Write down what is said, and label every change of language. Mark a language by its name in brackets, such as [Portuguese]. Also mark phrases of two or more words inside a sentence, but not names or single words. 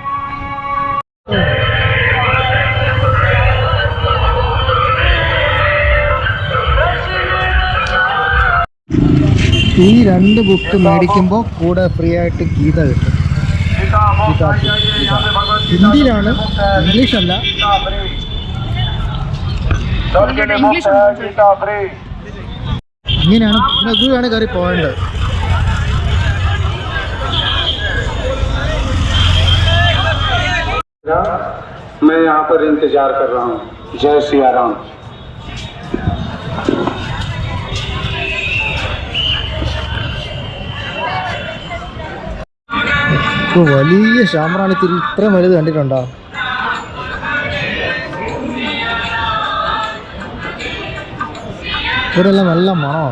[Malayalam] ഈ 2 ബുക്ക് മേടിക്കുമ്പോൾ കൂടെ ഫ്രീ ആയിട്ട് ഗീത കിട്ടും. ഹിന്ദിയിലാണ്, ഇംഗ്ലീഷല്ല. ഇങ്ങനെയാണ്. പിന്നെ ദൂരാണ് കയറി പോകേണ്ടത്. [Hindi] मैं यहाँ पर इंतजार कर रहा हूँ. जय सिया राम. [Malayalam] വലിയ ശാമ്പ്രാണിത്തിരി ഇത്രയും വലുത് കണ്ടിട്ടുണ്ടോ? ഇവിടെല്ലാം നല്ല മണമാണ്.